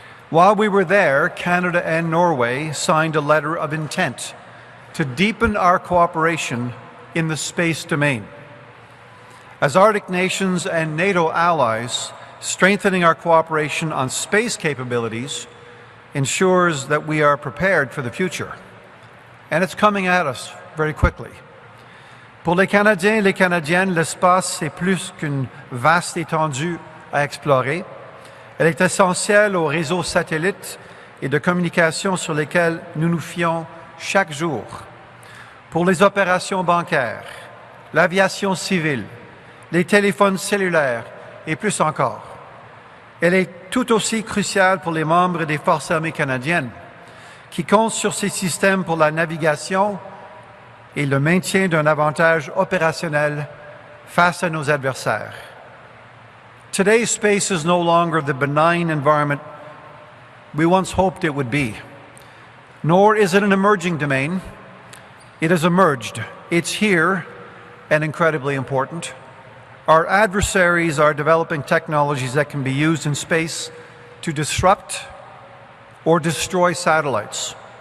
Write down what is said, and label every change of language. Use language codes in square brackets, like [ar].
[en] While we were there, Canada and Norway signed a letter of intent to deepen our cooperation in the space domain. As Arctic nations and NATO allies, strengthening our cooperation on space capabilities ensures that we are prepared for the future. And it's coming at us very quickly. [fr] Pour les Canadiens et les Canadiennes, l'espace, c'est plus qu'une vaste étendue à explorer. Elle est essentielle aux réseaux satellites et de communication sur lesquels nous nous fions chaque jour. Pour les opérations bancaires, l'aviation civile, les téléphones cellulaires et plus encore. Elle est tout aussi cruciale pour les membres des Forces armées canadiennes qui comptent sur ces systèmes pour la navigation et le maintien d'un avantage opérationnel face à nos adversaires. [en] Today's space is no longer the benign environment we once hoped it would be, nor is it an emerging domain. It has emerged. It's here and incredibly important. Our adversaries are developing technologies that can be used in space to disrupt or destroy satellites.